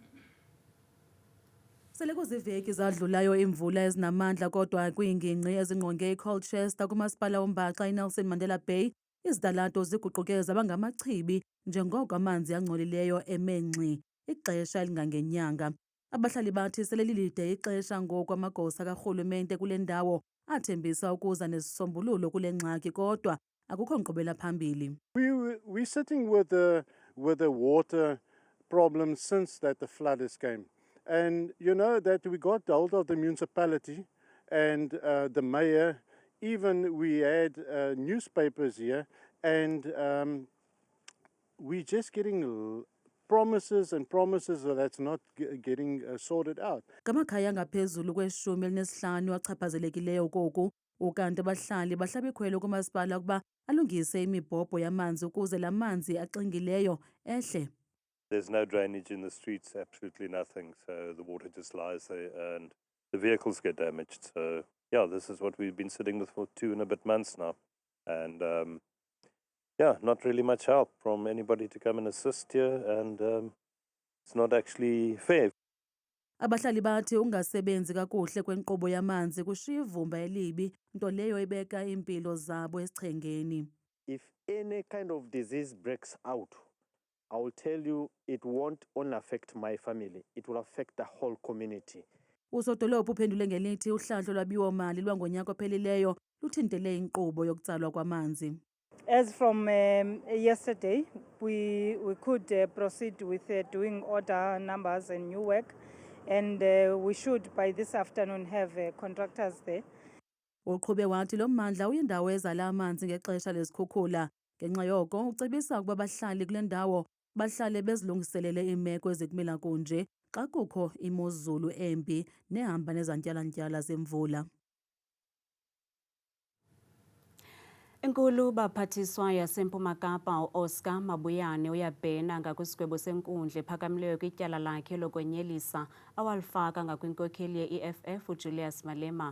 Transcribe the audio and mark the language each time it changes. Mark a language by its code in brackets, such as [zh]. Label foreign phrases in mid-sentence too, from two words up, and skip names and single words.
[xh] Sele kuziveki zadlulayo imvula ezinamandla kodwa kwiingingqi ezingqonge eColchester kumasipala ombaxa eNelson Mandela Bay izidalato ziguquke zaba ngamachibi njengoko amanzi angcolileyo emenxi ixesha elingangenyanga. Abahlali bathi sele lilide ixesha ngoku amagosa karhulumente kule ndawo athembisa ukuza nesisombululo kule ngxaki kodwa akukho nkqubela phambili. [en] We're sitting with the water problem since that the flooders came. And you know that we got hold of the municipality and the mayor, even we had newspapers here, and we're just getting promises and promises that's not getting sorted out. [xh] Ngamakhaya ngaphezulu kwe-15 achaphazelekileyo koku ukanti abahlali bahlala bekhwele kumasipala ukuba alungise imibhobho yamanzi ukuze la manzi axingileyo ehle. [en] There's no drainage in the streets, absolutely nothing. So the water just lies there and the vehicles get damaged. So yeah, this is what we've been sitting with for 2 and a bit months now. And yeah, not really much help from anybody to come and assist here. And it's not actually fair. [xh] Abahlali bathi ungasebenzi kakuhle kwenkqubo yamanzi kushiya ivumba elibi nto leyo ibeka impilo zabo esichengeni. [en] If any kind of disease breaks out, I will tell you it won't only affect my family, it will affect the whole community. [xh] Usodolophu uphendule ngelithi uhlahlo lwabiwo-mali lwangonyaka ophelileyo luthintele inkqubo yokutsalwa kwamanzi. [en] As from yesterday, we could proceed with doing order numbers and new work, and we should by this afternoon have contractors there. [xh] Uqhube wathi lo mmandla uyindawo ezala amanzi ngexesha lezikhukhula. Ngenxa yoko ucebisa ukuba abahlali kule ndawo bahlale bezilungiselele iimeko ezikumila kunje xa kukho imozulu embi nehamba nezantyalantyala zemvula. Enkulu baphathiswa yaseMpuma Kapa uOscar Mabuyane uyabhena ngakwisigwebo senkundla ephakamileyo kwityala lakhe lokwenyelisa awalifaka ngakwinkokheli ye-EFF uJulius Malema.